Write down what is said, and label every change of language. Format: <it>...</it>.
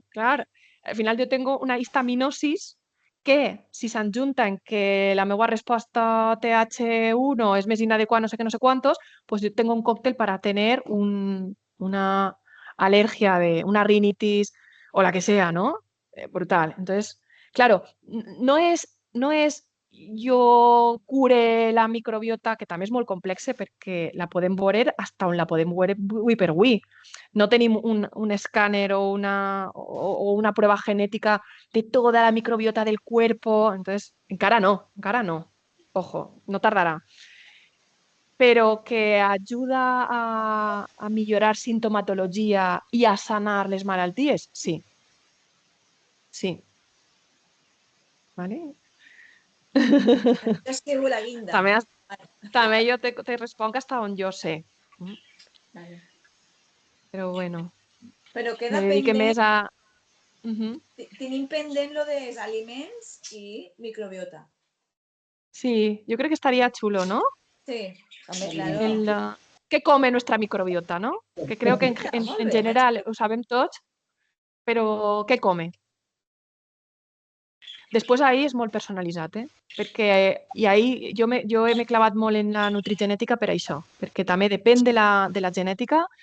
<ca>Clar, al final jo tengo una histaminosis que, si s'enjunta en que la meva resposta TH1 és més inadequada, no sé què, no sé quantos,</ca> <es>pues yo tengo un cóctel para tener una alergia, una rinitis o la que sea, ¿no? Brutal.</es> <ca>Entonces, claro, no és jo cure la microbiota, que també és molt complexa perquè la podem veure fins on la podem veure avui per avui. No tenim un escàner o una</ca> <es>prueba genética de toda la microbiota del cuerpo.</es> <ca>Entonces, encara no. Ojo, no tardarà. Però que ajuda a millorar sintomatologia i a sanar les malalties, sí. Sí. ¿Vale? És que la guinda. També jo te responc fins on jo sé. Vale. Però bueno, però queda me dedique més a... Tenim pendent lo dels aliments i microbiota.</ca> <es>Sí, yo creo que estaría chulo, ¿no?</es> <ca>Sí, també, claro.</ca> <es>¿Qué come nuestra microbiota, no?</es> <ca>Que creo que en general ho sabem tots, però què come? Després ahí és molt personalitzat, perquè i ahí jo m'he clavat molt en la nutrigenètica per això, perquè també depèn de la genètica.</ca>